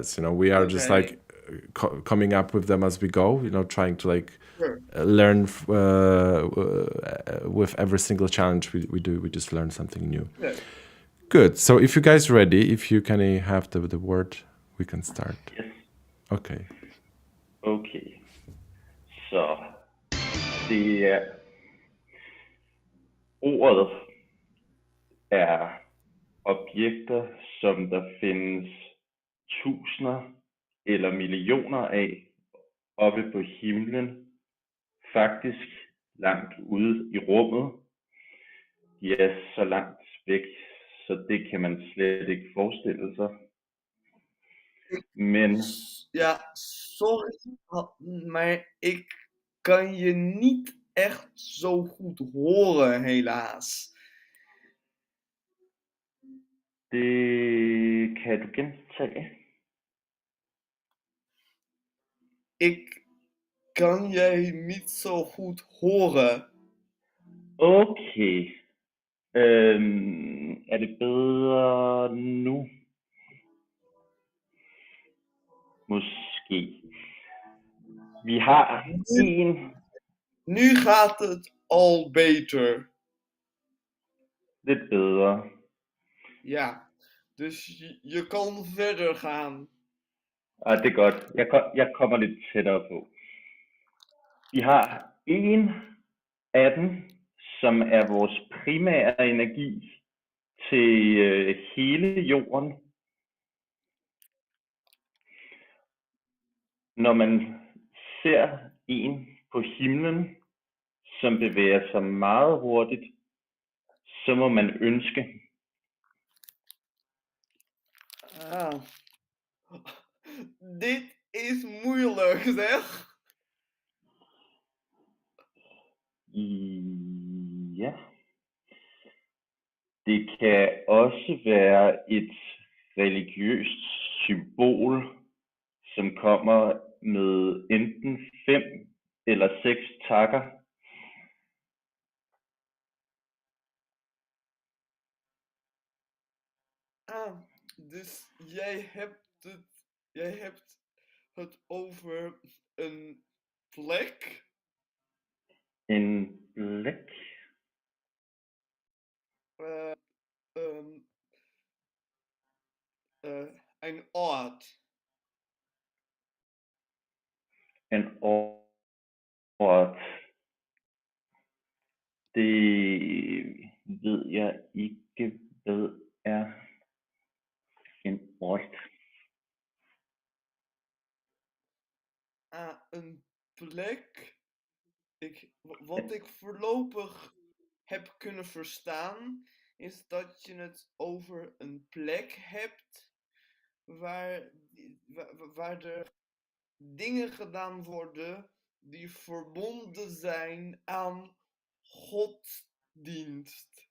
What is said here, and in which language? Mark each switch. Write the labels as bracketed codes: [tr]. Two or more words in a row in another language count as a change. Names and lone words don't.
[en] You know, we are just Okay, like coming up with them as we go. You know, trying to like sure. learn with every single challenge we do. We just learn something new. Yeah. Good. So if you guys ready, if you can have the word, we can start. yes, Okay. okay. [da] Så det er ordet er objekter, som der findes tusinder eller millioner af oppe på himlen, faktisk langt ude i rummet. De er så langt væk, så det kan man slet ikke forestille sig. Men [nl] Ja, sorry, maar ik kan je niet echt zo goed horen, helaas. [da] det kan du gentage. [nl] Ik kan jij niet zo goed horen. [da] Okay. Er det bedre nu? Måske. Vi har en [nl] Nu gaat het al beter. [da] lidt bedre. [nl] Ja, dus je kan verder gaan. [da] Det er godt. Jeg kommer lidt tættere på. Vi har en af dem, som er vores primære energi til hele jorden. Når man ser en på himlen, som bevæger sig meget hurtigt, så må man ønske. [nl] Ah. Dit is moeilijk, zeg. Ja. [da] Det kan også være et religiøst symbol, som kommer med enten 5 eller 6 takker. [nl] Dus jij hebt het over een plek. [da] En blæk. [nl] Een ort. [da] En ort. Det ved jeg ikke, hvad er en ort. [nl] Een plek. Wat ik voorlopig heb kunnen verstaan, is dat je het over een plek hebt waar er dingen gedaan worden die verbonden zijn aan godsdienst.